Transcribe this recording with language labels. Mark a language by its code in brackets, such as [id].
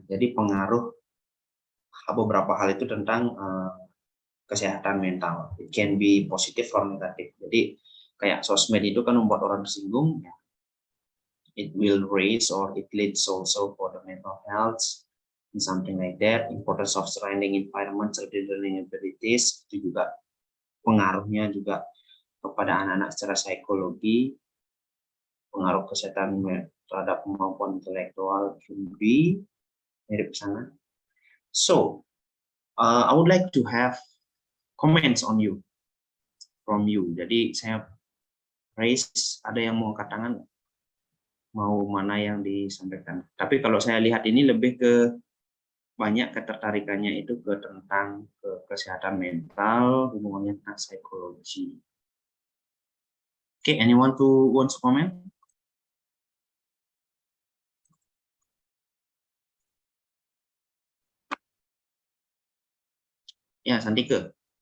[id] Jadi pengaruh beberapa hal itu tentang kesehatan mental. [en] It can be positive or negative. [id] Jadi kayak sosmed itu kan membuat orang tersinggung. Ya. [en] It will raise or it leads also for the mental health and something like that. Importance of surrounding environment, children learning abilities [id] itu juga pengaruhnya juga kepada anak-anak secara psikologi, pengaruh kesehatan terhadap kemampuan intelektual lebih mirip sana. [en] So I would like to have comments on you from you. [id] Jadi saya raise, ada yang mau angkat tangan? Mau mana yang disampaikan. Tapi kalau saya lihat ini lebih ke banyak ketertarikannya itu ke tentang kesehatan mental, hubungannya tentang psikologi. [en] Okay, anyone who wants to comment? [id] Ya, Santika.